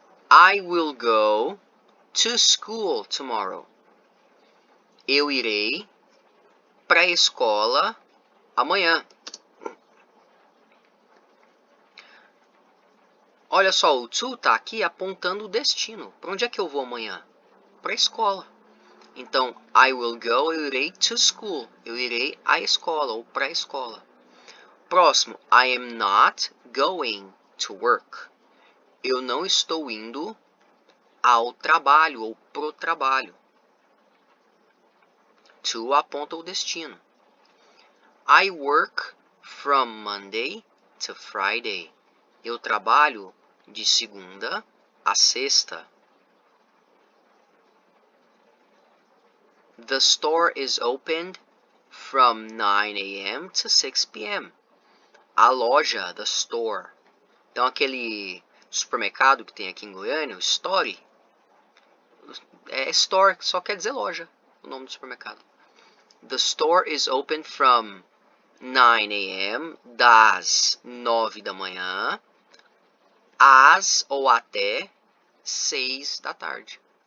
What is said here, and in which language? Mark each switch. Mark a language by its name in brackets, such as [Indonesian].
[English] I will go to school tomorrow. [Portuguese] Eu irei para a escola amanhã. Olha só, o to está aqui apontando o destino. Para onde é que eu vou amanhã? Para a escola. [English] Então, I will go, [Portuguese] eu irei [English] to school. [Portuguese] Eu irei à escola ou para a escola. Próximo, [English] I am not going to work. [Portuguese] Eu não estou indo ao trabalho ou pro trabalho. To aponta o destino. [English] I work from Monday to Friday. [Portuguese] Eu trabalho de segunda a sexta. [English] The store is opened from 9 a.m. to 6 p.m. [Portuguese] A loja, [English] the store. [Portuguese] Então, aquele supermercado que tem aqui em Goiânia, o Store, é store, só quer dizer loja, o nome do supermercado. [English] The store is open from 9 a.m., [Portuguese] das 9 da manhã, às ou até 6 da tarde.